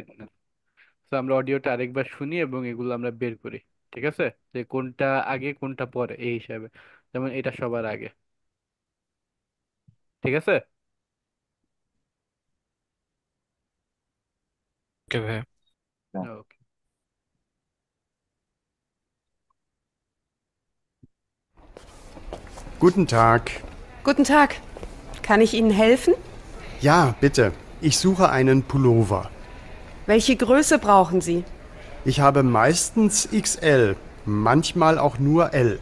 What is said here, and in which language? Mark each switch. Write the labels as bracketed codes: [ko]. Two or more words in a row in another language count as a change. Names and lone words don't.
[bn] তো আমরা অডিওটা আরেকবার শুনি এবং এগুলো আমরা বের করি, ঠিক আছে? যে কোনটা আগে কোনটা পরে এই হিসাবে। যেমন এটা সবার আগে, ঠিক আছে? ওকে ভাইয়া। ওকে। [de] Guten Tag. Guten Tag. Kann ich Ihnen helfen? Ja, bitte. Ich suche einen Pullover. Welche Größe brauchen Sie? Ich habe meistens XL, manchmal auch nur L.